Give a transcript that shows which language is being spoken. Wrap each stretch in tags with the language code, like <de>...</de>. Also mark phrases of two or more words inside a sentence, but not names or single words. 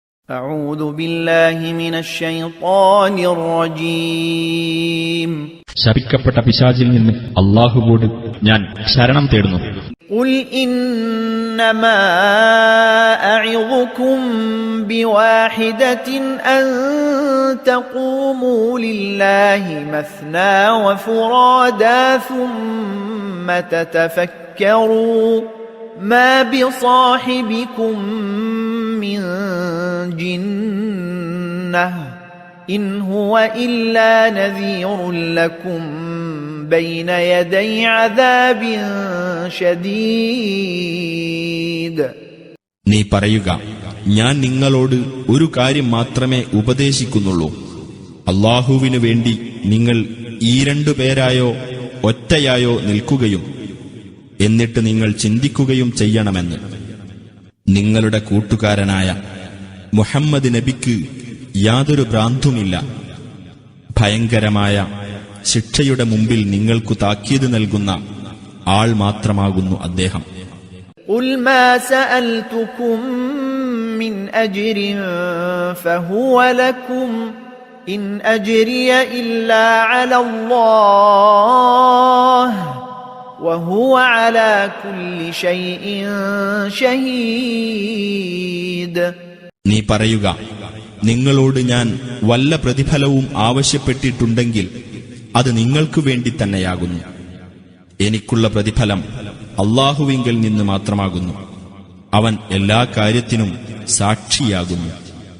<ar>أعوذ بالله من الشيطان الرجيم.</ar> <ml>ശപിക്കപ്പെട്ട പിശാചിൽ നിന്ന് അല്ലാഹുവോട് ഞാൻ ശരണം തേടുന്നു.</ml> <ar>قل إنما أعظكم بواحدة أن تقوموا لله مثنى وفرادا ثم تتفكروا ما بصاحبكم من جنة إن هو إلا نذير لكم بين يدي عذاب شديد.</ar> <ml>നീ പറയുക, ഞാൻ നിങ്ങളോട് ഒരു കാര്യം മാത്രമേ ഉപദേശിക്കുന്നുള്ളൂ. അല്ലാഹുവിനു വേണ്ടി നിങ്ങൾ ഈ രണ്ടുപേരായോ ഒറ്റയായോ നിൽക്കുകയും എന്നിട്ട് നിങ്ങൾ ചിന്തിക്കുകയും ചെയ്യണമെന്ന്. നിങ്ങളുടെ കൂട്ടുകാരനായ മുഹമ്മദ് നബിക്ക് യാതൊരു ഭ്രാന്തുമില്ല. ഭയങ്കരമായ ശിക്ഷയുടെ മുമ്പിൽ നിങ്ങൾക്കു താക്കീത് നൽകുന്ന ആൾ മാത്രമാകുന്നു അദ്ദേഹം.</ml> <ar>قل ما سألتكم من أجر فهو لكم إن أجري إلا على الله وهو على كل شيء شهيد.</ar> <ml>നീ പറയുക, നിങ്ങളോട് ഞാൻ വല്ല പ്രതിഫലവും ആവശ്യപ്പെട്ടിട്ടുണ്ടെങ്കിൽ അത് നിങ്ങൾക്കു വേണ്ടി തന്നെയാകുന്നു. എനിക്കുള്ള പ്രതിഫലം അല്ലാഹുവിങ്കൽ നിന്ന് മാത്രമാകുന്നു. അവൻ എല്ലാ കാര്യത്തിനും സാക്ഷിയാകുന്നു.</ml>